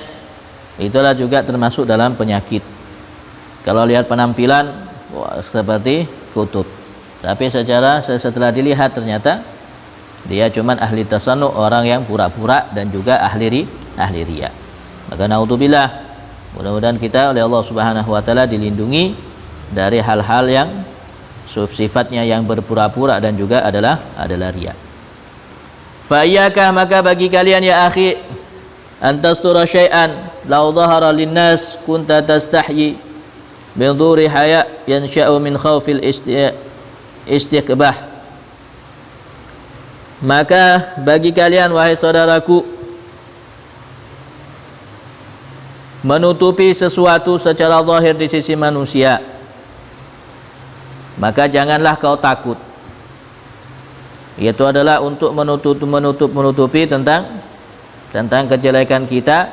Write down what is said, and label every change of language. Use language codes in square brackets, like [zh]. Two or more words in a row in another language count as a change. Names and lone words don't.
[id] Itulah juga termasuk dalam penyakit. Kalau lihat penampilan seperti kutub, tapi setelah dilihat ternyata dia cuman ahli tasannu', orang yang pura-pura dan juga ahli riya. Maka naudzubillah, mudah-mudahan kita oleh [ar] الله سبحانه و تعالى [id] dilindungi dari hal-hal yang sifatnya yang berpura-pura dan juga adalah riya. [ar] ف إياك, [id] maka bagi kalian [ar] يا أخي, أن تستر شيئا لو ظهر للناس كنت تستحيي من ظهوره حياء ينشأ من خوف الاستقباح. [id] Maka bagi kalian wahai saudaraku, menutupi sesuatu secara zahir di sisi manusia, maka janganlah kau takut. Itu adalah untuk menutupi tentang kejelekan kita.